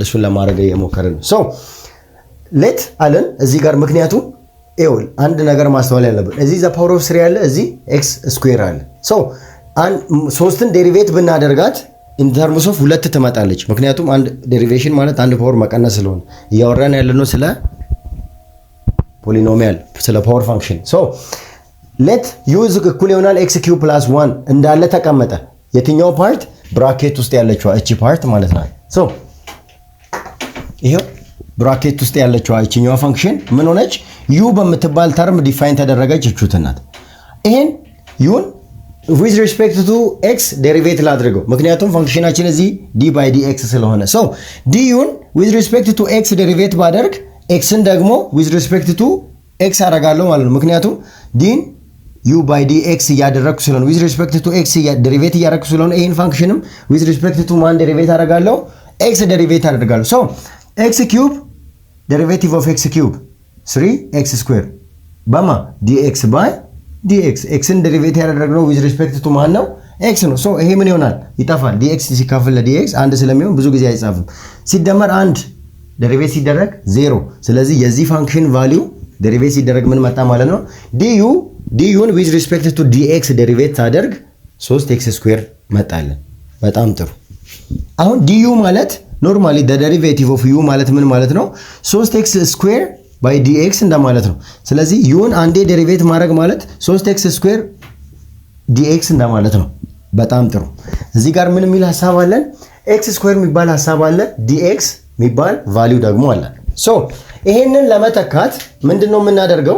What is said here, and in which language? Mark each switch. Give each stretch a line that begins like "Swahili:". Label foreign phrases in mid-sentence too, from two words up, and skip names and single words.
Amharic: እሱን ለማድረግ እየሞከርን ነው።
English: so let
Amharic: አለን እዚህ ጋር ምክንያቱም ኤውል አንድ ነገር ማስተዋል ያለብን እዚህ
English: the power of 3
Amharic: ያለ እዚህ
English: x square
Amharic: አለ። ሶ ሶስትን ዴሪቬት ብናደርጋት
English: in terms of 2
Amharic: ትመጣለች። ምክንያቱም አንድ ዴሪቬሽን ማለት አንድ ፓወር መቀነስ ስለሆነ እያወራን ያለነው ስለ ፖሊኖሚያል ስለ
English: power function። so let u
Amharic: እኩል ይሆናል
English: x cube plus 1
Amharic: እንዳለ ተቀመጠ። የትኛው ፓርት? ብራኬት ውስጥ ያለችው እቺ ፓርት ማለት ነው። ሶ ይሄው ብራኬት ውስጥ ያለችው እቺኛዋ ፋንክሽን ምን ሆነች? ዩ በምትባል ተርም ዲፋይን ተደረገች። እቹትናት ይሄን ዩን
English: with respect to x
Amharic: ዴሪቬት ላድርገው ምክንያቱም ፋንክሽናችን እዚህ
English: d by dx
Amharic: ስለሆነ ሶ d ዩን
English: with respect to x
Amharic: ዴሪቬት ባደርግ x ን ደግሞ
English: with respect to x
Amharic: አደርጋለሁ ማለት ነው። ምክንያቱም
English: d u by dx
Amharic: እያደረኩ ስለሆነ
English: with respect to x
Amharic: ዴሪቬት እያደረኩ ስለሆነ ይሄን ፋንክሽንም
English: with respect to
Amharic: ማን ዴሪቬት አደርጋለሁ? x ዴሪቬት አደርጋለሁ። ሶ
English: x cube derivative of x cube 3x square
Amharic: በማ
English: dx by dx
Amharic: x ን ዴሪቬት ያደረግነው
English: with respect to
Amharic: ማን ነው? x ነው። ሶ ይሄ ምን ይሆናል? ይጠፋል። dx ሲካፈል ለdx አንድ ስለሚሆን ብዙ ጊዜ አይጻፍም። ሲደመር አንድ ዴሪቬት ሲደረግ 0። ስለዚህ የዚህ ፋንክሽን ቫልዩ ዴሪቬት ሲደረግ ምን መጣ ማለት ነው? ዱን
English: with respect to dx
Amharic: ዴሪቬት ታደርግ
English: 3x square
Amharic: መጣለን። በጣም ጥሩ። አሁን du ማለት ኖርማሊ
English: the derivative of u
Amharic: ማለት ምን ማለት ነው?
English: 3x square by dx
Amharic: እንደማለት ነው። ስለዚህ ዩን አንዴ ዴሪቬት ማድረግ ማለት
English: 3x square dx
Amharic: እንደማለት ነው። በጣም ጥሩ። እዚህ ጋር ምን የሚል ሐሳብ አለን?
English: x square
Amharic: የሚባል ሐሳብ አለ፣ dx የሚባል ቫልዩ ደግሞ አለ። ሶ ይሄንን ለመተካት ምንድነው የምናደርገው?